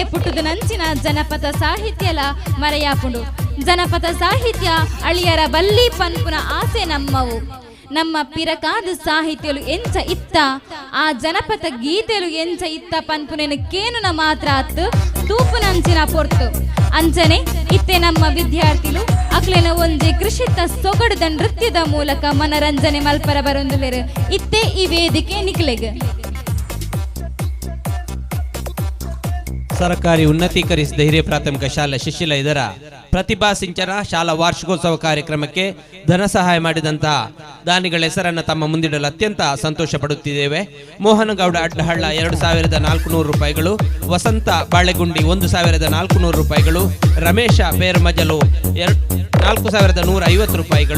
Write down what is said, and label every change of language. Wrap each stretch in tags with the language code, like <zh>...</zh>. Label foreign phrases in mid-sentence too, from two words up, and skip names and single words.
<tcy>ಪುಟ್ಟುದು ನಂಚಿನ ಜನಪದ ಸಾಹಿತ್ಯಲ ಮರೆಯಾಪುಂಡು ಜನಪದ ಸಾಹಿತ್ಯ ಅಳಿಯರ ಬಲ್ಲಿ ಪನ್ಪುನ ಆಸೆ ನಮ್ಮವು ನಮ್ಮ ಪಿರಕಾದ ಸಾಹಿತ್ಯಲು ಎಂಚ ಇತ್ತ ಆ ಜನಪದ ಗೀತೆಲು ಎಂಚ ಇತ್ತ ಪನ್ಪುನೆನು ಕೇನುನ ಮಾತ್ರ ಅತ್ತು ತೂಪುನಂಚಿನ ಪೊರ್ತು ಅಂಚನೆ ಇತ್ತೆ ನಮ್ಮ ವಿದ್ಯಾರ್ಥಿಗಳು ಅಕ್ಲೆನ ಒಂಜಿ ಕೃಷಿತ ಸೊಗಡುದ ನೃತ್ಯದ ಮೂಲಕ ಮನರಂಜನೆ ಮಲ್ಪರ ಬರೊಂದುಲೆರು ಇತ್ತೆ ಈ ವೇದಿಕೆ ನಿಕ್ಲೆಗ್</tcy> <kn>ಸರ್ಕಾರಿ ಉನ್ನತೀಕರಿಸಿದ ಹಿರಿಯ ಪ್ರಾಥಮಿಕ ಶಾಲೆ ಶಿಶಿಲ ಇದರ ಪ್ರತಿಭಾ ಸಿಂಚನ ಶಾಲಾ ವಾರ್ಷಿಕೋತ್ಸವ ಕಾರ್ಯಕ್ರಮಕ್ಕೆ ಧನ ಸಹಾಯ ಮಾಡಿದಂತಹ ದಾನಿಗಳ ಹೆಸರನ್ನು ತಮ್ಮ ಮುಂದಿಡಲು ಅತ್ಯಂತ ಸಂತೋಷ ಪಡುತ್ತಿದ್ದೇವೆ. ಮೋಹನಗೌಡ ಅಡ್ಡಹಳ್ಳ 2400 ರೂಪಾಯಿಗಳು, ವಸಂತ ಬಾಳೆಗುಂಡಿ 1400 ರೂಪಾಯಿಗಳು, ರಮೇಶ ಬೇರ್ಮಜಲು 4150 ರೂಪಾಯಿಗಳು,</kn>